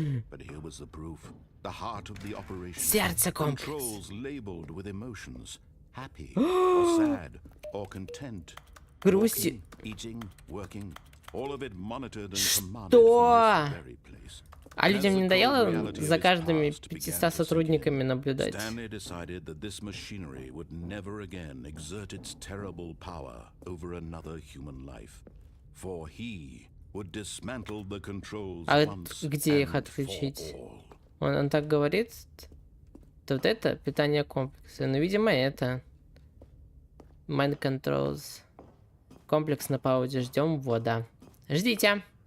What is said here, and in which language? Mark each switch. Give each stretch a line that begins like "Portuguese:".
English: But here was the proof. The heart of the operation.
Russian: Сердце комплекс.
English: Controls labeled with emotions. Happy or sad or content.
Russian: Грусти.
English: Eating, working, all of it monitored and commanded
Russian: Что?
English: from this very place.
Russian: А людям не надоело за каждыми 500 сотрудниками наблюдать?
English: Stanley decided that this machinery would never again exert its terrible power over another human life. For he would dismantle the controls once
Russian: где их
English: and
Russian: отключить?
English: for all.
Russian: Он так говорит. Вот это питание комплекса. Ну, видимо, это.
English: Mind controls.
Russian: Комплекс на паузе. Ждем ввода. Ждите.